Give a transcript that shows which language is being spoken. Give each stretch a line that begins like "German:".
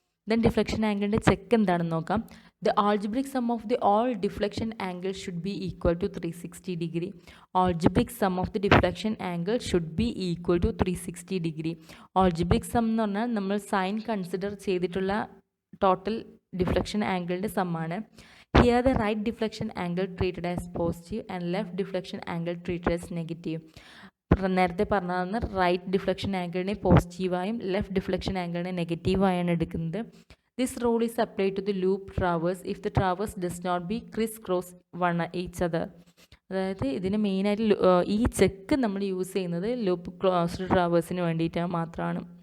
Malayalam: Then deflection ആംഗിളിൻ്റെ check എന്താണെന്ന് നോക്കാം.
English: The algebraic sum of the all deflection angle should be equal to 360 degree. Algebraic sum of the deflection angle should be equal to 360 degree.
Malayalam: Algebraic some എന്ന് പറഞ്ഞാൽ നമ്മൾ sign consider ചെയ്തിട്ടുള്ള total deflection ആംഗിളിൻ്റെ സമ്മാണ്.
English: Here the right deflection angle treated as positive and left deflection angle treated as negative.
Malayalam: നേരത്തെ പറഞ്ഞതാണ് right deflection ആംഗിളിനെ പോസിറ്റീവായും left deflection ആംഗിളിനെ നെഗറ്റീവായാണ് എടുക്കുന്നത്.
English: This rule is apply to the loop traverse if the traverse does not be criss cross one each other.
Malayalam: അതായത് ഇതിന് മെയിനായിട്ട് ഈ check നമ്മൾ use ചെയ്യുന്നത് loop closed ട്രാവേഴ്സിന് വേണ്ടിയിട്ട് മാത്രമാണ്.